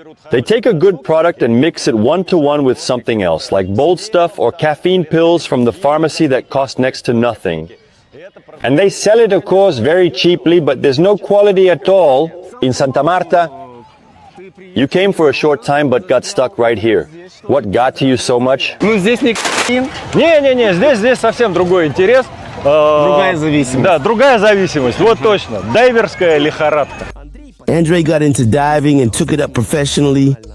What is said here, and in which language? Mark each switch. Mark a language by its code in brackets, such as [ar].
[en] They take a good product and mix it one-to-one with something else, like bold stuff or caffeine pills from the pharmacy that cost next to nothing. And they sell it, of course, very cheaply, but there's no quality at all. In Santa Marta, you came for a short time but got stuck right here. What got to you so much? [ru] Не-не-не, здесь совсем другой интерес. Другая зависимость. Да, другая зависимость, вот точно. Дайверская лихорадка. [en] Andre got into diving and took it up professionally.